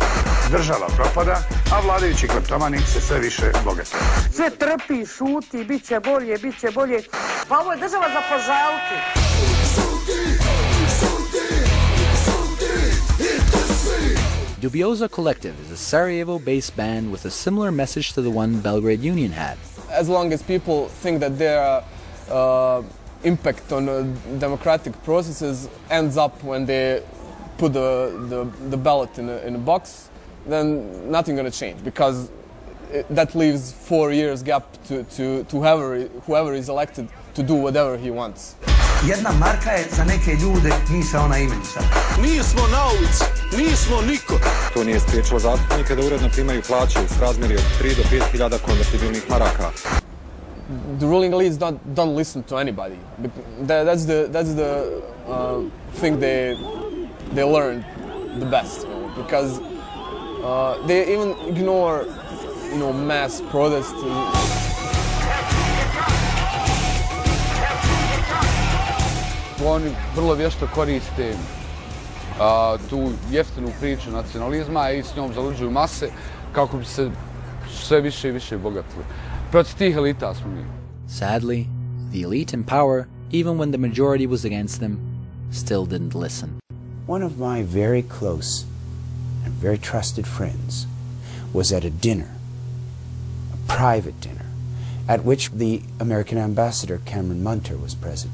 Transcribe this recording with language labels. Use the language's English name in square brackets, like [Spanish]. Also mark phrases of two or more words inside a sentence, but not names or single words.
[Bosnian] Država propada, a vladajući kleptomani se sve više bogate. Sve trpi, šuti, bit će bolje, bit će bolje. Pa ovo je država za požaliti. [English] Dubioza Collective is a Sarajevo-based band with a similar message to the one Belgrade Union had. As long as people think that their impact on democratic processes ends up when they put the ballot in a box, then nothing going to change, because that leaves 4 years gap to whoever is elected to do whatever he wants. [Bosnian] Jedna marka je za neke ljude misaona imenica. Mi smo na ulici, nismo niko. To nije spriječilo zastupnike da uredno primaju plaće u srazmjeri od 3 do 5 hiljada konvertibilnih maraka. [English] The ruling elites don't listen to anybody. That's the thing they learned the best, because they even ignore, mass protests. [Bosnian] Oni vrlo vješto koriste tu jeftinu priču nacionalizma i s njom zaluđuju mase kako bi se sve više i više bogatili. Protiv tih elita smo mi. [English] Sadly, the elite in power, even when the majority was against them, still didn't listen. One of my very close and very trusted friends was at a dinner, a private dinner, at which the American ambassador Cameron Munter was present.